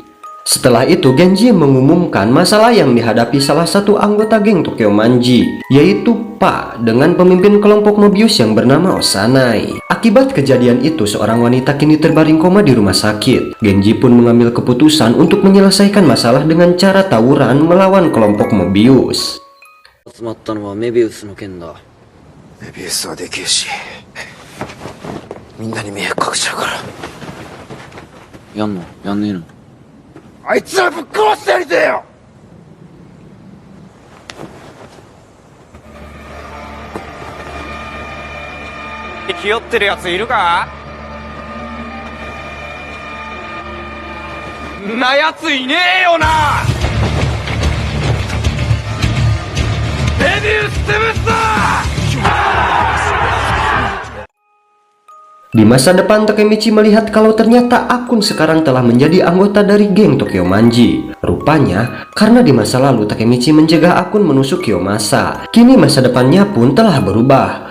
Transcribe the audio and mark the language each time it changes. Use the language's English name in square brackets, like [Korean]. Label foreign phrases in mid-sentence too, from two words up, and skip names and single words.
[Indonesian] Setelah itu, Genji mengumumkan masalah yang dihadapi salah satu anggota geng Tokyo Manji, yaitu Pak dengan pemimpin kelompok Mobius yang bernama Osanai. Akibat kejadian itu, seorang wanita kini terbaring koma di rumah sakit. Genji pun mengambil keputusan untuk menyelesaikan masalah dengan cara tawuran melawan kelompok Mobius. [Japanese] 集まったのはメビウスの件だ。メビウスはでけえし、みんなに迷惑かけちゃうから。やんの？やんねえの？あいつらぶっ殺してやりてえよ。気負ってるやついるか？んなやついねえよな。メビウス潰すぞ！ [Indonesian] Di masa depan, Takemichi melihat kalau ternyata Akun sekarang telah menjadi anggota dari geng Tokyo Manji. Rupanya, karena di masa lalu Takemichi mencegah Akun menusuk Kiyomasa, kini masa depannya pun telah berubah.